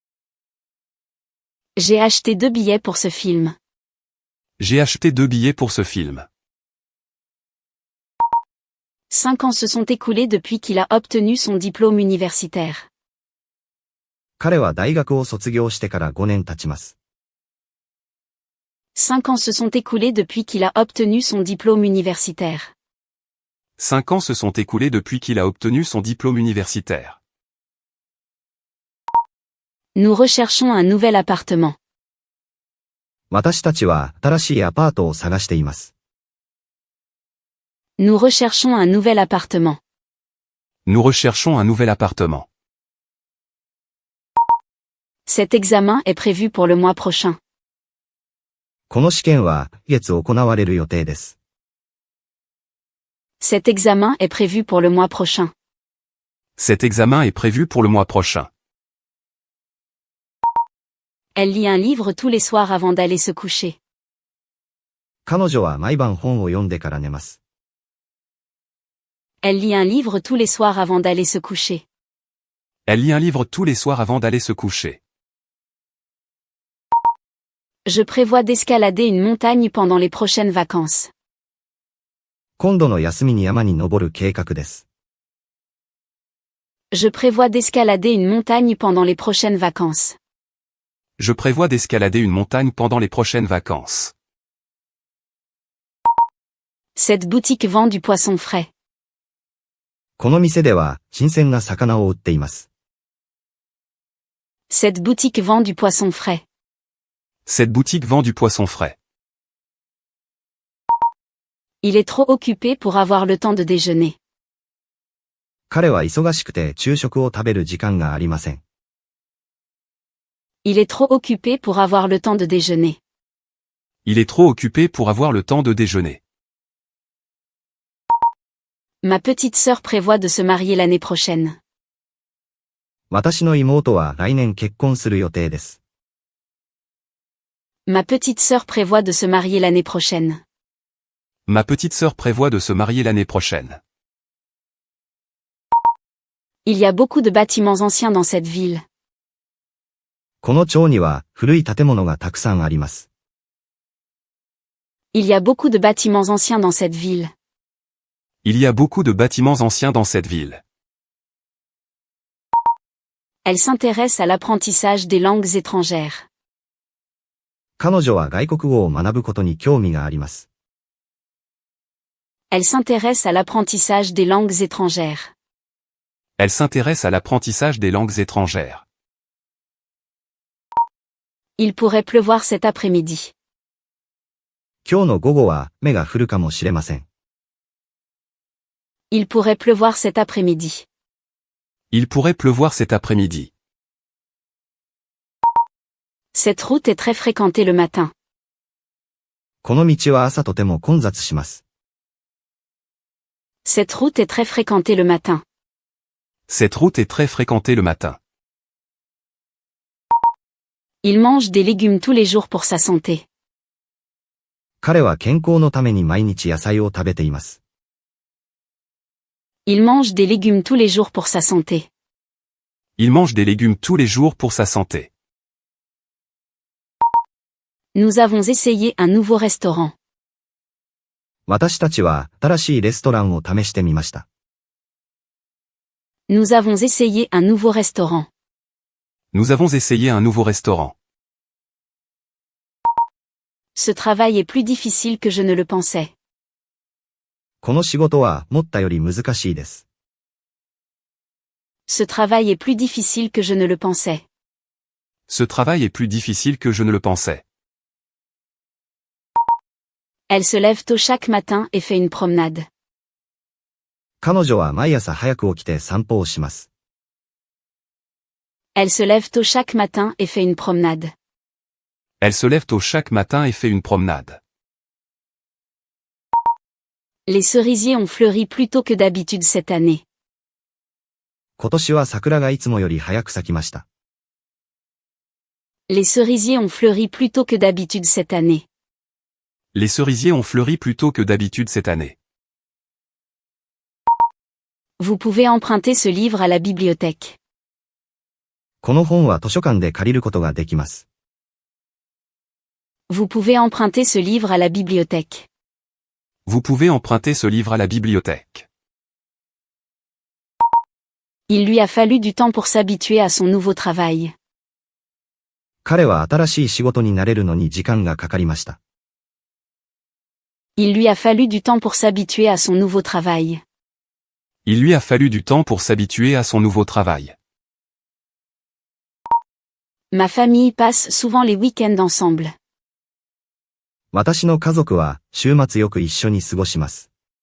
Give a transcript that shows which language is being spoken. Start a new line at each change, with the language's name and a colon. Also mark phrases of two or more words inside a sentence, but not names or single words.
French: J'ai acheté 2 billets pour ce film. J'ai acheté 2 billets pour ce film. 5 ans se sont écoulés depuis qu'il a obtenu son diplôme universitaire.
Japanese: 彼は大学を卒業してから5年経ちます。
French: 5 ans se sont écoulés depuis qu'il a obtenu son diplôme universitaire. 5 ans se sont écoulés depuis qu'il a obtenu son diplôme universitaire. Nous recherchons un nouvel appartement.
Japanese: 私たちは新しいアパートを探しています。
French: Nous recherchons un nouvel appartement. Nous recherchons un nouvel appartement. Cet examen est prévu pour le mois prochain.
Japanese: この試験は来月行われる予定です。
French: Cet examen est prévu pour le mois prochain. Cet examen est prévu pour le mois prochain. Elle lit un livre tous les soirs avant d'aller se coucher.
Japanese: 彼女は毎晩本を読んでから寝ます。
French: Elle lit un livre tous les soirs avant d'aller se coucher. Elle lit un livre tous les soirs avant d'aller se coucher. Je prévois d'escalader une montagne pendant les prochaines vacances.
Japanese: 今度の休みに山に登る計画です。
French: Je prévois d'escalader une montagne pendant les prochaines vacances. Je prévois d'escalader une montagne pendant les prochaines vacances. Cette boutique vend du poisson frais.
Japanese: この店では新鮮な魚を売っています。
French: Cette boutique vend du poisson frais. Cette boutique vend du poisson frais. Il est trop occupé pour avoir le temps de déjeuner.
Japanese: 彼は忙しくて昼食を食べる時間がありません。
French: Il est trop occupé pour avoir le temps de déjeuner. Il est trop occupé pour avoir le temps de déjeuner. Ma petite sœur prévoit de se marier l'année prochaine.
Japanese: 私の妹は来年結婚する予定です。
French: Ma petite sœur prévoit de se marier l'année prochaine. Ma petite sœur prévoit de se marier l'année prochaine. Il y a beaucoup de bâtiments anciens dans cette ville.
Japanese: この町には古い建物がたくさんあります。
French: Il y a beaucoup de bâtiments anciens dans cette ville. Il y a beaucoup de bâtiments anciens dans cette ville. Elle s'intéresse à l'apprentissage des langues étrangères.
Japanese: 彼女は外国語を学ぶことに興味があります。
French: Elle s'intéresse à l'apprentissage des langues étrangères. Elle s'intéresse à l'apprentissage des langues étrangères. Il pourrait pleuvoir cet après-midi.
Japanese: 今日の午後は雨が降るかもしれません。
French: Il pourrait pleuvoir cet après-midi. Il pourrait pleuvoir cet après-midi. Cette route est très fréquentée le matin.
Japanese: この道は朝とても混雑します。
French: Cette route est très fréquentée le matin. Cette route est très fréquentée le matin. Il mange des légumes tous les jours pour sa santé.
Japanese: 彼は健康のために毎日野菜を食べています。
French: Il mange des légumes tous les jours pour sa santé. Il mange des légumes tous les jours pour sa santé. Nous avons essayé un nouveau restaurant.
Japanese: 私たちは新しいレストランを試してみました。
French: Nous avons essayé un nouveau restaurant. Nous avons essayé un nouveau restaurant. Ce travail est plus difficile que je ne le pensais.
Japanese: この仕事は思ったより難しいです。
French: Ce travail est plus difficile que je ne le pensais. Ce travail est plus difficile que je ne le pensais. Elle se lève tôt chaque matin et fait une promenade.
Japanese: 彼女は毎朝早く起きて散歩をします。
French: Elle se lève tôt chaque matin et fait une promenade. Elle se lève tôt chaque matin et fait une promenade. Les cerisiers ont fleuri plus tôt que d'habitude cette année.
Japanese: 今年は桜がいつもより早く咲きました。
French: Les cerisiers ont fleuri plus tôt que d'habitude cette année. Les cerisiers ont fleuri plus tôt que d'habitude cette année. Vous pouvez emprunter ce livre à la bibliothèque.
Japanese: この本は図書館で借りることができます。
French: Vous pouvez emprunter ce livre à la bibliothèque. Vous pouvez emprunter ce livre à la bibliothèque. Il lui a fallu du temps pour s'habituer à son nouveau travail.
Japanese: 彼は新しい仕事に慣れるのに時間がかかりました。
French: Il lui a fallu du temps pour s'habituer à son nouveau travail. Il lui a fallu du temps pour s'habituer à son nouveau travail. Ma famille passe souvent les week-ends ensemble.
Japanese: 私の家族は週末よく一緒に過ごします。